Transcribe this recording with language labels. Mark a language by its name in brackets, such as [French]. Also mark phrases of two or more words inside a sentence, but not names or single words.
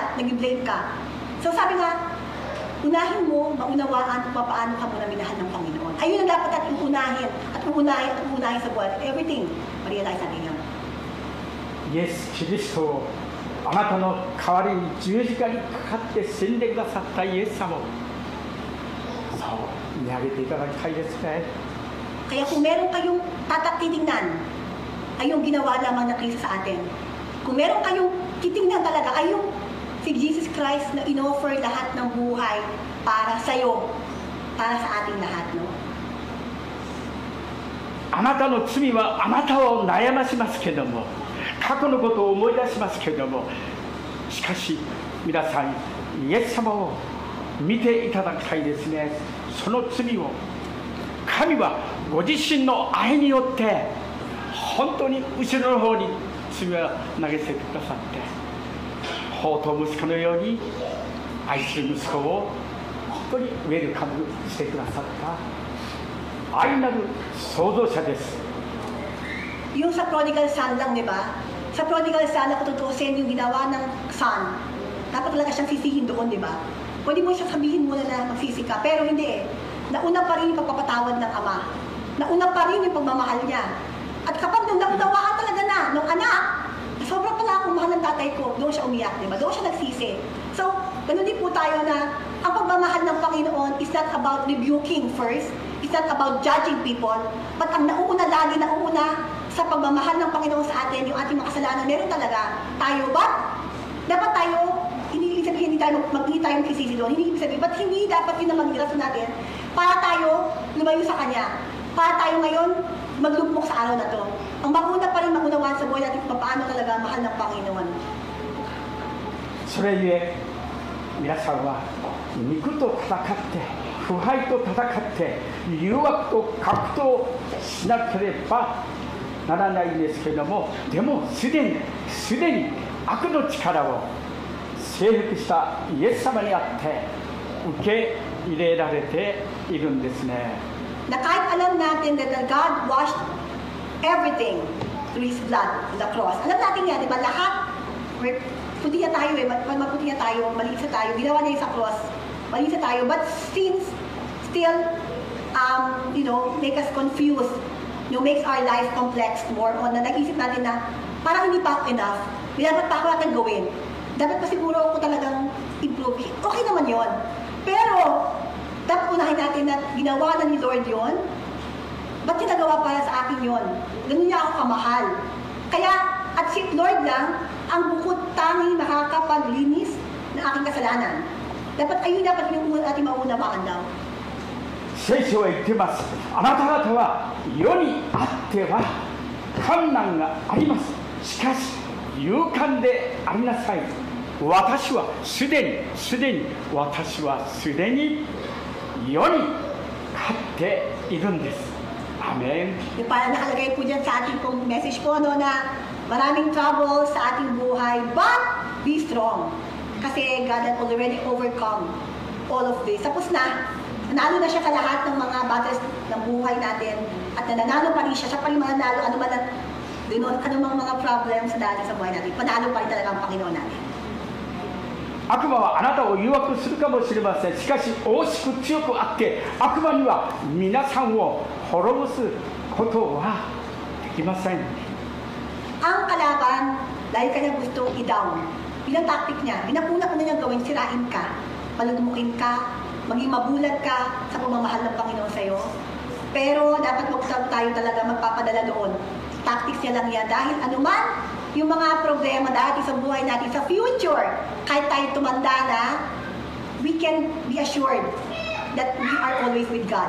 [Filipino] Nag-blame ka. So sabi nga, unahin mo, maunawaan kung paano ka muna minahal ng Panginoon. Ayun ang dapat natin unahin sa buhay. Everything, ma-realize natin yun. [Japanese] イエス・キリストをあなたの代わりに十字架にかかって死んでくださったイエス様をそう見上げていただきたいですね。 [Filipino] Kaya kung meron kayong titingnan, ay yung ginawa lamang ng Kristo sa atin. Kung meron kayong titingnan talaga, ay yung si Jesus Christ na in-offer lahat ng buhay para sa'yo, para sa ating lahat, no? [Japanese] あなたの罪はあなたを悩ましますけども、過去のことを思い出しますけども、しかし皆さんイエス様を見ていただきたいですね。その罪を神はご自身の愛によって本当に後ろの方に罪を投げ捨ててくださって、法と息子のように愛する息子を本当にウェルカムしてくださった愛なる創造者です。 [Filipino] Yung sa [English] prodigal son [Filipino] lang, di ba? Sa [English] prodigal son, [Filipino] na tutusin yung ginawa ng son, dapat talaga siyang sisihin doon, di ba? Pwede mo siya sabihin muna na magsisi ka, pero hindi eh. Nauna pa rin yung pagpapatawad ng Ama. Nauna pa rin yung pagmamahal niya. At kapag nung naunawaan talaga na, nung anak, sobrang pala akong mahal ng tatay ko, doon siya umiyak, di ba? Doon siya nagsisi. So, ganun din po tayo na ang pagmamahal ng Panginoon [English] is not about rebuking first, it's not about judging people, [Filipino] but ang nauuna sa pagmamahal ng Panginoon sa atin, yung ating mga kasalanan, meron talaga tayo. But, dapat tayo, hindi sabihin, hindi tayo magsisisi doon, hindi ibig sabihin, but hindi dapat yun na maging rason natin para tayo lumayo sa Kanya. Para tayo ngayon maglugmok sa araw na to. Ang mauna pa rin maunawaan sa buhay natin kung paano talaga mahal ng Panginoon. [Japanese] それゆえ皆さんは肉と戦って腐敗と戦って誘惑と格闘しなければならないんですけれども、でもすでに悪の力を征服したイエス様にあって受け入れられているんですね。 [Filipino] Na kahit alam natin [English] that God washed everything through His blood on the cross. [Filipino] Alam natin yan, di ba? Lahat, puti na tayo maputi na tayo, malinis na tayo, ginawa niya sa cross, malinis na tayo, [English] but sins still, make us confused, makes our life complex more on [Filipino] na nag-isip natin na parang hindi pa ako enough, dapat pa ako natin gawin, dapat pa siguro ako talagang improve. Okay naman yon, pero dapat unahin natin na ginawa na ni Lord yon. Ba't ginagawa para sa akin yon? Ganun niya ako kamahal. Kaya, at si Lord lang, ang bukod tanging nakakapaglinis ng aking kasalanan. Dapat yung ating maunawaan daw. [Japanese] 聖書は言ってます。あなた方は世にあっては困難があります。しかし、勇敢でありなさい。私はすでに世に勝っているんです。アメン。 [Filipino] Yung parang nakalagay po dyan sa ating pong message po, na maraming trouble sa ating buhay, [English] but be strong. Kasi God had already overcome all of this. [Filipino] Tapos na, nanalo na siya sa lahat ng mga battles ng buhay natin, at nanalo pa rin siya pa rin mananalo, anumang mga problems na dati sa buhay natin, panalo pa rin talaga ang Panginoon natin. [Japanese] 悪魔はあなたを誘惑するかもしれません。しかし、大しく強くあって、悪魔には皆さんを滅ぼすことはできません。 [Filipino] Ang kalaban, dahil kanya gustong i-down, bilang tactic niya, binakuna niyang gawin, sirain ka, paludmukin ka, maging mabulag ka sa pagmamahal ng Panginoon sa'yo. Pero dapat tayo talaga magpapadala doon. Tactics niya lang yan, dahil anuman yung mga problema dati sa buhay natin, sa future, kahit tayo tumanda na, [English] we can be assured that we are always with God.